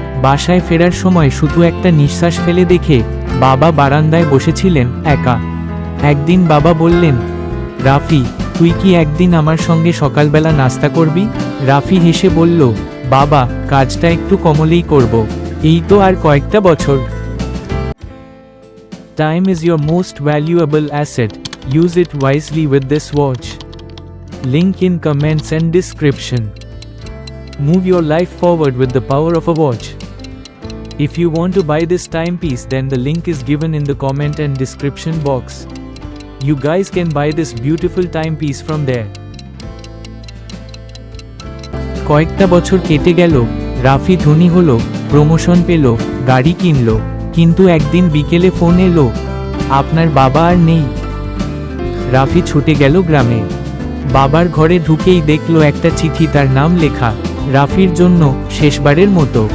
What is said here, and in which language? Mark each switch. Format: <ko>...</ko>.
<bn>বাসায় ফেরার সময় শুধু একটা নিঃশ্বাস ফেলে দেখে বাবা বারান্দায় বসেছিলেন একা। একদিন বাবা বললেন, রাফি, তুই কি একদিন আমার সঙ্গে সকালবেলা নাস্তা করবি? রাফি হেসে বলল, বাবা, কাজটা একটু কমলেই করব, এই তো আর কয়েকটা বছর।</bn> <en>Time is your most valuable asset. Use it wisely with this watch. Link in comments and description. Move your life forward with the power of a watch. If you want to buy this timepiece, then the link is given in the comment and description box. You guys can buy this beautiful timepiece from there.</en> <bn>কয়েকটা বছর কেটে গেল, রাফি ধনী হলো, promotion পেল, গাড়ি কিনলো। কিন্তু একদিন বিকেলে ফোন এলো, আপনার বাবা আর নেই। রাফি ছুটে গেল গ্রামে। বাবার ঘরে ঢুকেই দেখল একটা চিঠি, তার নাম লেখা, রাফির জন্য শেষবারের মতো।</bn>